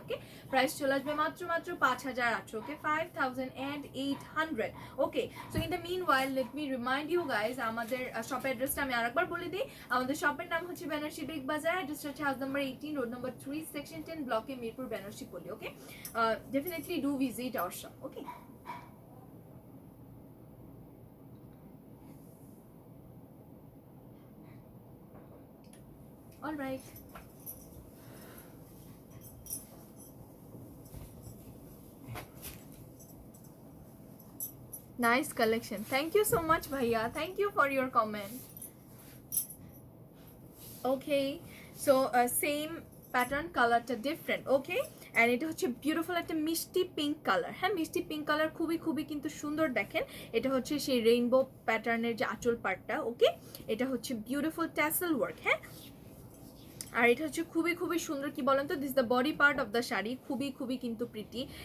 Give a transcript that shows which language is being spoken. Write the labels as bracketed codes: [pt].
[bn] ওকে, price চলে আসবে মাত্র 5,800। ওকে, 5,800। ওকে, so [en] in the meanwhile let me remind you guys, [bn] আমাদের শপ অ্যাড্রেসটা আমি আরেকবার বলে দিই। আমাদের শপের নাম হচ্ছে বেনারসি বিগ বাজার, অ্যাড্রেসটা হচ্ছে house number 18, road number 3, section 10, ব্লকে মিরপুর, বেনারসি পল্লী। [en] Okay, definitely do visit our shop. Okay, all right. Nice collection. Thank you so much, Bhaiya. Thank you for your comment. Okay, so same pattern, কালারটা different. [bn] ওকে, অ্যান্ড এটা হচ্ছে beautiful একটা মিষ্টি pink colour. হ্যাঁ, মিষ্টি pink colour খুবই খুবই কিন্তু সুন্দর। দেখেন এটা হচ্ছে সেই রেইনবো প্যাটার্নের যে আঁচল পার্টটা। ওকে, এটা হচ্ছে বিউটিফুল ট্যাসেল ওয়ার্ক। হ্যাঁ, আর এটা হচ্ছে খুবই খুবই সুন্দর। কি বলেন তো, [en] this the body part of the sari, [bn] খুবই খুবই কিন্তু প্রিটি।